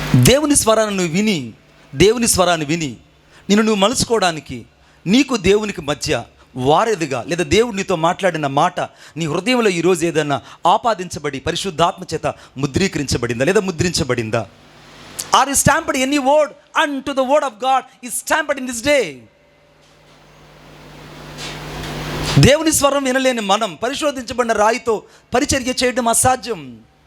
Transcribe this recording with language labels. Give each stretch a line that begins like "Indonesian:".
Telugu: దేవుని స్వరాన్ని విని నిన్ను నువ్వు మలుచుకోవడానికి నీకు దేవునికి మధ్య వారధిగా, లేదా దేవుడు నీతో మాట్లాడిన మాట నీ హృదయంలో ఈరోజు ఏదైనా ఆపాదించబడి పరిశుద్ధాత్మ చేత ముద్రీకరించబడిందా లేదా ముద్రించబడిందా?
English: Are you stamped any word unto the word of God is stamped in this day?
Telugu: దేవుని స్వరం వినలేని మనం పరిశోధించబడిన రాయితో పరిచర్య చేయడం అసాధ్యం.